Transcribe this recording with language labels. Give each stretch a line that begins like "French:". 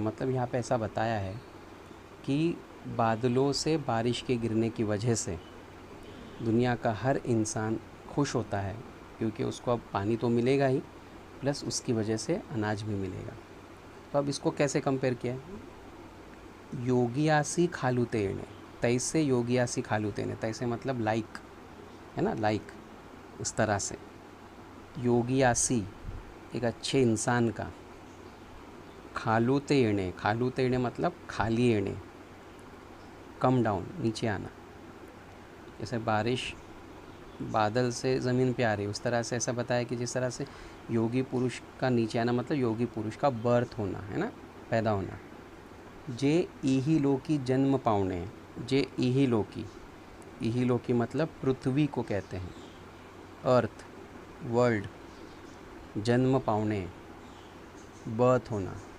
Hindi: मतलब यहाँ पे ऐसा बताया है कि बादलों से बारिश के गिरने की वजह से दुनिया का हर इंसान खुश होता है, क्योंकि उसको अब पानी तो मिलेगा ही, प्लस उसकी वजह से अनाज भी मिलेगा। तो अब इसको कैसे कंपेयर किया है,
Marathi: योगियासी खालूते येणे, तैसे योगियासी खालूते येणे, तैसे
Hindi: मतलब लाइक है ना, लाइक उस तरह से। योगियासी एक अच्छे इंसान का,
Marathi: खालूते येणे, खालूते येणे
Hindi: मतलब
Marathi: खाली येणे,
English: come down,
Hindi: नीचे आना। जैसे बारिश बादल से ज़मीन पे आ रही, उस तरह से ऐसा बताया कि जिस तरह से योगी पुरुष का नीचे आना मतलब योगी पुरुष का बर्थ होना है ना, पैदा होना।
Marathi: जे इही लोकी जन्म पावणे, जे इही लोकी
Hindi: मतलब पृथ्वी को कहते हैं, अर्थ, वर्ल्ड,
Marathi: जन्म पावणे
Hindi: बर्थ होना।